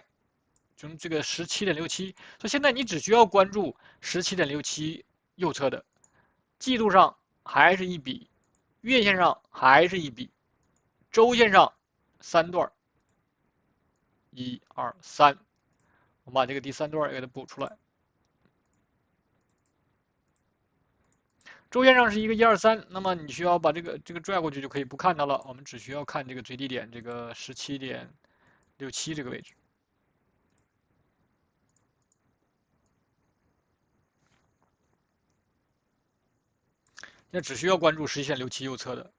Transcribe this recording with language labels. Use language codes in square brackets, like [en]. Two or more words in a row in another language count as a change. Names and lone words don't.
[zh] 從這個17.67，所以現在你只需要關注17.67右側的，季度上還是一筆，月線上還是一筆，周線上3段，1、2、3，我們把這個第3 段也給它補出來。周線上是一個1、2、3，那麼你需要把這個拽過去就可以不看它了，我們只需要看這個最低點這個17.67這個位置。那只需要關注17.67右側的。